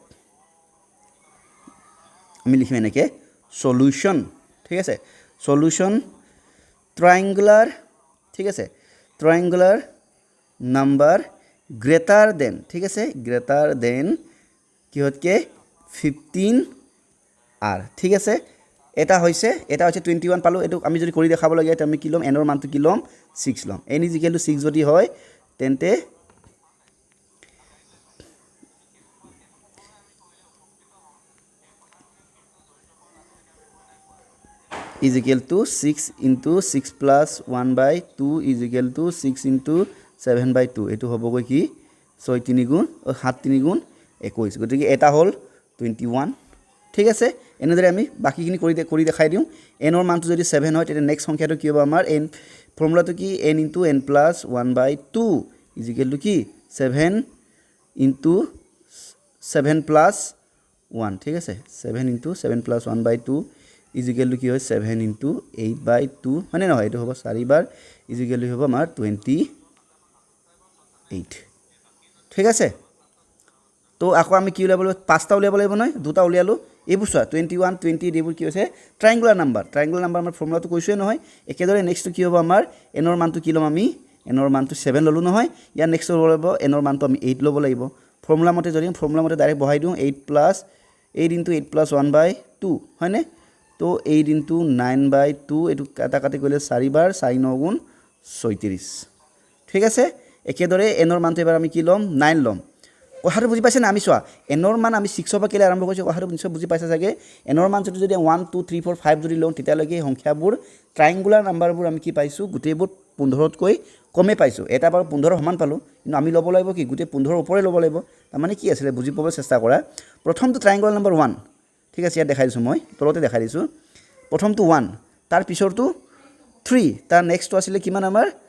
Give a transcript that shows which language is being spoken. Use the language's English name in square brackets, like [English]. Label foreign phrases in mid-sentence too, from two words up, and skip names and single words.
[Assamese] আমি লিখিম এনেকৈ সলিউশন ঠিক আছে সলিউশন ট্ৰায়াঙ্গুলাৰ ঠিক আছে [English] triangular number greater than [Assamese] ঠিক আছে গ্ৰেটাৰ দেন কিহতকৈ 15 আর ঠিক আছে এটা হৈছে 21 পালো এটো আমি যদি কৰি দেখাব লাগে এটা আমি কি লম n ৰ মানটো কি লম 6 লম n = 6 যদি হয় তেন্তে [English] is equal to 6 into 6 plus 1 by 2 is equal to 6 into 7 by 2 [Assamese] এটো হ'ব গৈ কি [English] 6 3 গুণ [Assamese] 7 3 গুণ 21 গতিকে এটা হল 21 ঠিক আছে এনেদৰে আমি বাকিখিনি কৰি দেখাই দিও n ৰ মানটো যদি 7 হয় তেতে নেক্সট সংখ্যাটো কি হ'ব আমাৰ n ফৰ্মুলাটো কি n * n + 1 [English] by 2 is equal to [Assamese] কি [English] 7 into 7 plus 1 [Assamese] ঠিক আছে [English] 7 into 7 plus 1 by 2 is equal to [Assamese] কি হয় [English] 7 into 8 by 2 [Assamese] মানে নহয় এটো হ'ব 4 বাৰ [English] is equal to [Assamese] হ'ব আমাৰ 28 ঠিক আছে তো আকৌ আমি কি উলিয়াব লাগিব পাঁচটা উলিয়াব লাগিব নহয় দুটা উলিয়ালো এইবোৰ চোৱা 21 28 এইবোৰ কি হৈছে [English] triangular number [Assamese] আমাৰ ফৰ্মুলাটো কৈছোৱে নহয় একেদৰে নেক্সটটো কি হ'ব আমাৰ n ৰ মানটো কি লম আমি n ৰ মানটো 7 ললো নহয় ইয়াৰ নেক্সট হ'ব লাগিব n ৰ মানটো আমি 8 ল'ব লাগিব ফৰ্মুলা মতে যদি ফৰ্মুলা মতে ডাইৰেক্ট বহাই দিওঁ [English] 8 into 8 plus 1 by 2 [Assamese] হয়নে তো [English] 8 into 9 by 2 [Assamese] এটো কাটাকাটি কৰিলে 4 বাৰ 4 9 গুণ 36 ঠিক আছে একেদৰে n ৰ মানটো এবাৰ আমি কি লম 9 লম কথাটো বুজি পাইছে না আমি চোৱা n ৰ মান আমি 6 পৰা কেলে আৰম্ভ কৰিছো কথাটো নিশ্চয় বুজি পাইছা চাগে n ৰ মান যদি 1 2 3 4 5 যদি লওঁ তেতিয়ালৈকে সংখ্যাবোৰ [English] triangular numberবোৰ [Assamese] আমি কি পাইছো গোটেইবোৰ 15তকৈ কমে পাইছো এটা বাৰ 15 সমান পালো কিন্তু আমি ল'ব লাগিব কি গোটেই 15 ওপৰে ল'ব লাগিব তাৰ মানে কি আছিল বুজি পাবলৈ চেষ্টা কৰা প্ৰথমটো [English] triangular number [Assamese] 1 ঠিক আছে ইয়াত দেখাই দিছো মই তলতে দেখাই দিছো প্ৰথমটো 1 তাৰ পিছৰটো 3 তাৰ নেক্সটটো আছিল কিমান আমাৰ